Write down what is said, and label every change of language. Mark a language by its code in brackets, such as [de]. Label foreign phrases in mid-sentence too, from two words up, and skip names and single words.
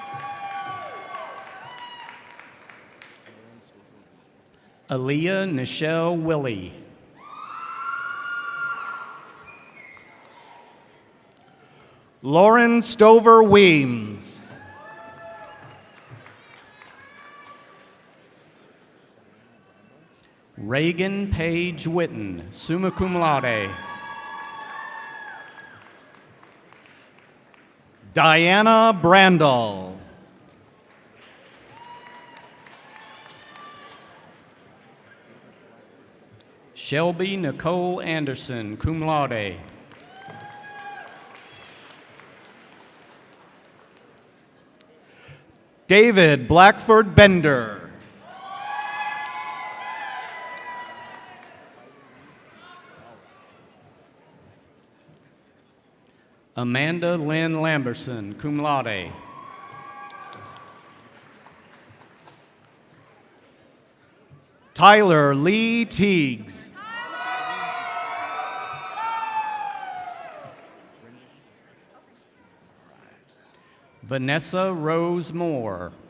[en] Aaliyah Nichelle Willie. Lauren Stover Weems. Reagan Page Witten, [la] summa cum laude. [en] Diana Brandall. Shelby Nicole Anderson, [la] cum laude. [en] David Blackford Bender. Amanda Lynn Lamberson, [la] cum laude. [en] Tyler Lee Teagues. Vanessa Rose Moore.